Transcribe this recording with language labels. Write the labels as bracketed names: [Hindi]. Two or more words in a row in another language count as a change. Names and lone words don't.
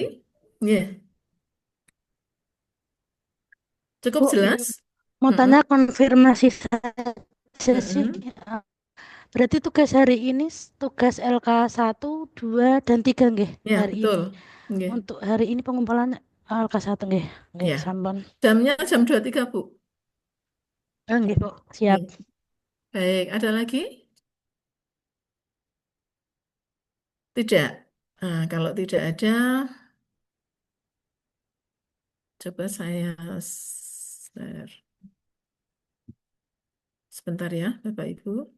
[Indonesian] Ya, cukup Bu, jelas? mau Mm-mm. tanya konfirmasi saja sih. Mm-mm. Berarti tugas hari ini tugas LK 1, 2, dan 3 nggih Ya, hari betul. ini. Nggih. Untuk hari ini pengumpulan LK 1 nggih. Nggih, Ya, sampun. jamnya jam 23, Bu. Nggih, Bu. Siap. Nggih. Baik, ada lagi? Tidak. Nah, kalau tidak ada, coba saya share. Sebentar ya, Bapak Ibu.